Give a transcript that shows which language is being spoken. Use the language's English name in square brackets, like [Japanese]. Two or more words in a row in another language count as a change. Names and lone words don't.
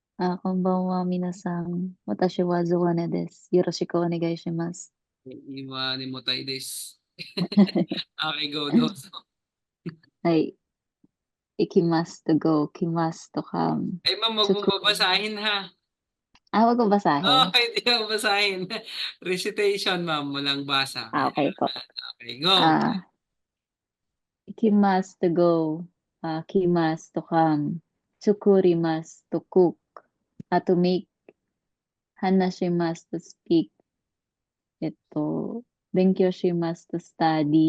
[Japanese] こんばんは、皆さん。私はゾワネです。よろしくお願いします。今にもたいです。 [English] Okay, go [Japanese] どうぞ。はい。行きますと go, 来ますと come. [Filipino] Ay, ma'am, wag mong [Japanese] Tsukuri. [Filipino] babasahin ha. Wag ko basahin. Oh, hindi mo babasahin. Recitation, ma'am. Walang basa. Okay po. [English] Okay, go. Ah, ikimasu to go. Kimasu to come. Tsukurimasu to cook. To make. Hanashimasu to speak. Ito. Benkyoshimasu to study.